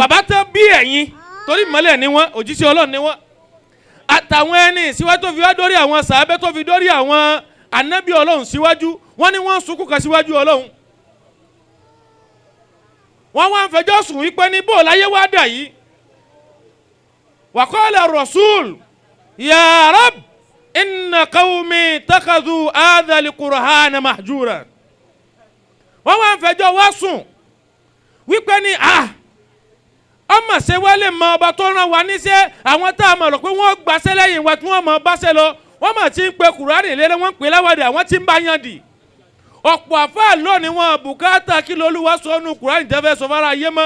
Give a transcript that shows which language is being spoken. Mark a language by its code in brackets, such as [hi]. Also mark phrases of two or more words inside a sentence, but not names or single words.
[yo] bàbá tó bí ẹ̀yin torí mọ́lẹ̀ ni wọ́n òjíṣẹ́ ọlọ́run ni wọ́n àtàwọn ẹni síwájú tó fi wá dórí àwọn sàábẹ́ tó fi dórí àwọn ànábì ọlọ́run síwájú wọ́n ní wọ́n sunkún kan síwájú ọlọ́run. wọ́n wá ń fẹjọ́ sùn wípé ní bó láyé wá dà yìí. [ar] وقال الرسول يا رب إن قومي اتخذوا هذا القرآن مهجورا. [yo] wọ́n wá ń fẹjọ́ wá sùn wípé ní ọmọ ṣe wálé mọ ọba tó rán wa níṣẹ́ àwọn tá a mọ̀ rò pé wọ́n gbaṣẹ́ lẹ́yìn wa tí wọ́n mọ̀ báṣẹ́ lọ wọ́n mọ̀ tí ń pe kùránì lérè wọ́n ń pè láwàdì àwọn tí ń bá yàn dì. ọ̀pọ̀ àfáà lónìí wọn bùkátà kí lolúwa sọnù kùránì tẹ́fẹ́ sọ fara ayé mọ́.